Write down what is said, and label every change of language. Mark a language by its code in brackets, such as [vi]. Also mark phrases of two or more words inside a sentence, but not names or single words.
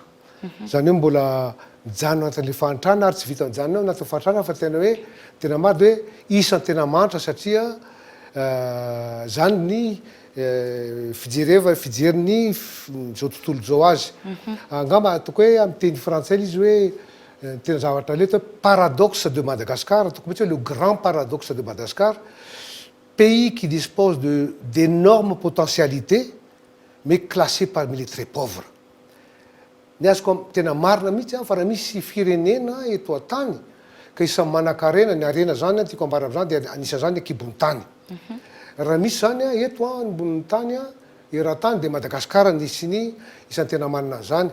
[mg] Zany hoe mbola mijanona anatin'ilay fahantrana ary tsy vita mijanona anatin'ny fahantrana fa tena hoe tena mady hoe isan'ny tena mantra satria zany ny fijeriny zao tontolo zao azy. Angamba ataoko hoe amin'ny teny frantsay izy hoe tena [fr] zavatra leto paradoxe de Madagascar, [mg] ataoko mihitsy hoe [fr] le grand paradoxe de Madagascar, pays qui dispose d'énormes potentialités mais classé parmi les très pauvres. [mg] Ny azoko tena marina mihitsy fa raha misy firenena eto an-tany ka isan'ny manan-karena ny arena zany tiako ambara amin'izany dia anisany zany kibon'ny tany. Raha misy zany eto ambonin'ny tany eran-tany dia Madagasikara nisy isan'ny tena manana zany.